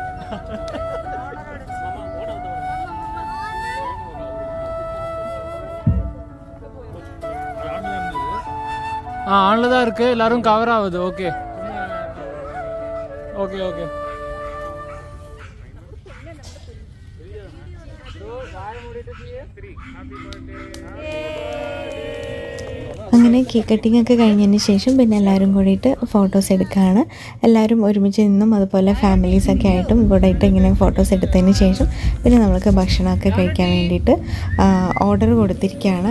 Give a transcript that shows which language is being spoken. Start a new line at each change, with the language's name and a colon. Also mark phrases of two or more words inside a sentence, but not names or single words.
Tamil: ஆன்ல தான் இருக்கு, எல்லாரும் கவர் ஆகுது.
English: okay okay okay.
Malayalam: അങ്ങനെ
English: cake cutting
Malayalam: ഒക്കെ കഴിഞ്ഞതിന് ശേഷം പിന്നെ എല്ലാവരും കൂടിയിട്ട് ഫോട്ടോസ് എടുക്കുകയാണ്. എല്ലാവരും ഒരുമിച്ച് നിന്നും അതുപോലെ ഫാമിലീസൊക്കെ ആയിട്ടും കൂടെയിട്ട് ഇങ്ങനെ ഫോട്ടോസ് എടുത്തതിന് ശേഷം പിന്നെ നമ്മൾക്ക് ഭക്ഷണമൊക്കെ കഴിക്കാൻ വേണ്ടിയിട്ട് ഓർഡർ കൊടുത്തിരിക്കുകയാണ്.